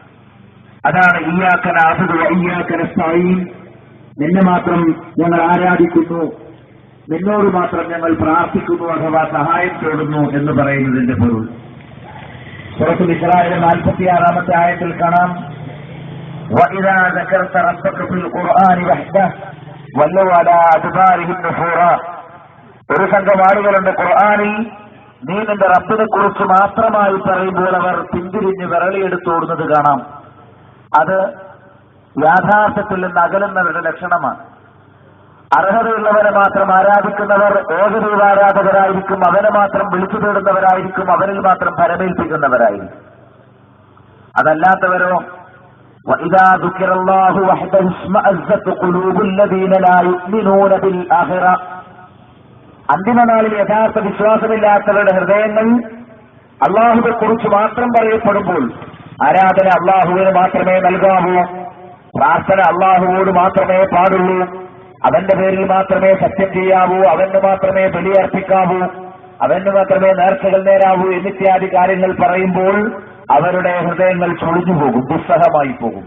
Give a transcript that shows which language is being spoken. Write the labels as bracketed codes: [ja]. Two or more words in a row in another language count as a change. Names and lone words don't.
[ml] അതാണ് [ar] إياك نعبد وإياك نستعين, [ml] നിന്നെ മാത്രം ഞങ്ങൾ ആരാധിക്കുന്നു, നിന്നോട് മാത്രം ഞങ്ങൾ പ്രാർത്ഥിക്കുന്നു അഥവാ സഹായം തേടുന്നു എന്ന് പറയുന്നതിന്റെ പൊരുൾ. സൂറത്തുൽ ഇസ്രായിലെ 46-ാമത്തെ ആയത്തിൽ കാണാം, [ar] وَإِذَا ذَكَرْتَ رَبَّكَ فِي الْقُرْآنِ وَحْدَهُ وَلَّوْا عَلَى أَدْبَارِهِمْ نُفُورًا, [ml] ഒരു സംഘം ആളുകളുണ്ട് ഖുർആനിൽ നീ നിന്റെ റബ്ബിനെ കുറിച്ച് മാത്രമായി പറയുമ്പോൾ അവർ പിന്തിരിഞ്ഞ് വിരളിയെടുത്തോടുന്നത് കാണാം. അത് യാഥാർത്ഥ്യത്തിൽ നിന്ന് അകലുന്നവരുടെ ലക്ഷണമാണ്. അർഹതയുള്ളവരെ മാത്രം ആരാധിക്കുന്നവർ ഏകദൈവാരാധകരായിരിക്കും, അവനെ മാത്രം വിളിച്ചു തേടുന്നവരായിരിക്കും, അവരിൽ മാത്രം പരമേൽപ്പിക്കുന്നവരായിരിക്കും. [ar] അതല്ലാത്തവരോ وَإِذَا ذُكِرَ اللَّهُ وَحْدَهُ اشْمَأَزَّتْ قُلُوبُ الَّذِينَ لَا يُؤْمِنُونَ بِالْآخِرَةِ, [ml] അന്തിമനാളിൽ യഥാർത്ഥ വിശ്വാസമില്ലാത്തവരുടെ ഹൃദയങ്ങൾ അള്ളാഹുവെ കുറിച്ച് മാത്രം പറയപ്പെടുമ്പോൾ ആരാധന അള്ളാഹുവിന് മാത്രമേ നൽകാവൂ, പ്രാർത്ഥന അള്ളാഹുവോട് മാത്രമേ പാടുള്ളൂ, അവന്റെ പേരിൽ മാത്രമേ സത്യം ചെയ്യാവൂ, അവന് മാത്രമേ ബലിയർപ്പിക്കാവൂ, അവന് മാത്രമേ നേർച്ചകൾ നേരാവൂ എന്നിത്യാദി കാര്യങ്ങൾ പറയുമ്പോൾ അവരുടെ ഹൃദയങ്ങൾ ചൊളിഞ്ഞു പോകും, ദുസ്സഹമായി പോകും.